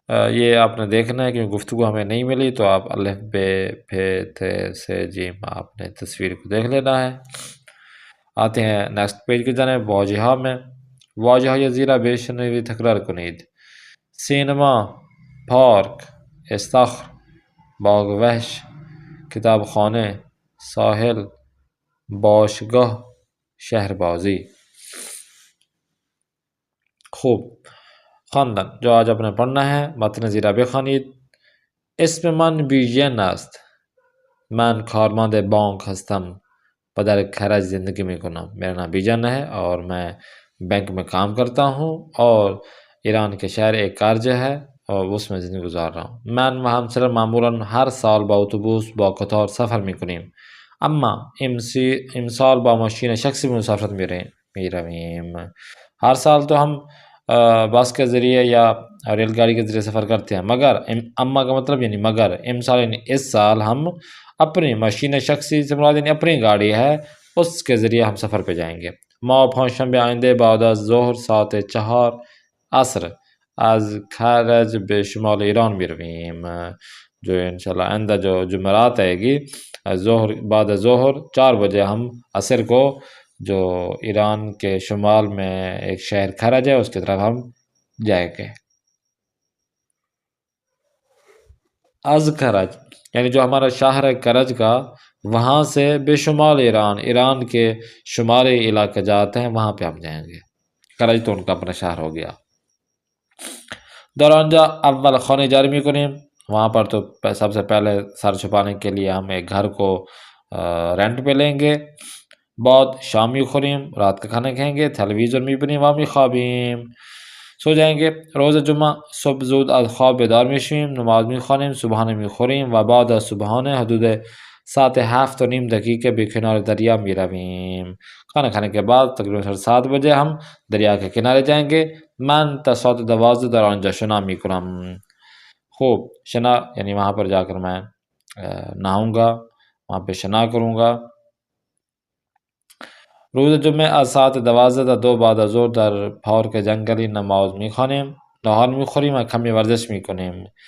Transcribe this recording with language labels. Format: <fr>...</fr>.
<ur>یہ آپ نے دیکھنا ہے کہ گفتگو ہمیں نہیں ملی تو آپ الف ب پ ت س جیم آپ نے تصویر کو دیکھ لینا ہے۔ آتے ہیں نیکسٹ پیج کی جانب۔ واجہہ میں</ur> <fa>واجههای زیرا بشنوید تکرار کنید. سینما، پارک، استخر، باغ وحش، کتاب خانه، ساحل، باشگاه، شهربازی. خوب، خواندن.</fa> <ur>جو آج اپنے پڑھنا ہے</ur> <fa>متن زیرا بخوانید. اسم من بیژن است. من کارمند بانک هستم و در کرج زندگی میکنم.</fa> <ur>میرا نام بیژن ہے اور میں بینک میں کام کرتا ہوں اور ایران کے شہر ایک کرج ہے اور اس میں زندگی گزار رہا ہوں.</ur> <fa>من و همسرم معمولا هر سال با اتوبوس با قطار سفر میکنیم، اما امسال با ماشین شخصی مسافرت میرویم.</fa> <ur>ہر سال تو ہم بس کے ذریعے یا ریل گاڑی کے ذریعے سفر کرتے ہیں، مگر اما کا مطلب یعنی مگر، امسال یعنی اس سال ہم اپنی ماشین شخصی سے مراد یعنی اپنی گاڑی ہے اس کے ذریعے ہم سفر پہ جائیں گے.</ur> <fa>ما پنجشنبه آینده بعد از ظهر ساعت 4 عصر از کرج به شمال ایران میرویم.</fa> <ur>جو انشاءاللہ آئندہ جو جمعرات آئے گی ظہر بعد ظہر 4 بجے ہم عصر کو جو ایران کے شمال میں ایک شہر کرج ہے اس کی طرف ہم جائیں گے. از کرج یعنی جو ہمارا شہر ہے کرج کا، وہاں سے بے شمال ایران، ایران کے شمالی علاقے جاتے ہیں وہاں پہ ہم جائیں گے. کرج تو ان کا اپنا شہر ہو گیا.</ur> <fa>در آنجا اول خانه جاری میکنیم.</fa> <ur>وہاں پر تو سب سے پہلے سر چھپانے کے لیے ہم ایک گھر کو رینٹ پہ لیں گے.</ur> <fa>بعد شام میخوریم،</fa> <ur>رات کا کھانا کھائیں گے.</ur> <fa>تلویزیون میبینیم و میخوابیم،</fa> <ur>سو جائیں گے.</ur> <fa>روز جمعہ صبح زود از خواب بیدار میشیم، نماز میخوانیم، صبحانه میخوریم و بعد از صبحانه حدود ساعت 7:30 به کنار دریا میرویم.</fa> <ur>کھانا کھانے کے بعد تقریباً 7 بجے ہم دریا کے کنارے جائیں گے.</ur> <fa>من تا ساعت 12 در آنجا شنا میکنم.</fa> <ur>خوب، شنا یعنی وہاں پر جا کر میں نہاؤں گا، وہاں پہ شنا کروں گا.</ur> <fa>روز جمعه از ساعت 12 تا 2 بعد از ظهر در پارک جنگلی نماز میخوانیم، نهار میخوریم و کمی ورزش میکنیم.</fa>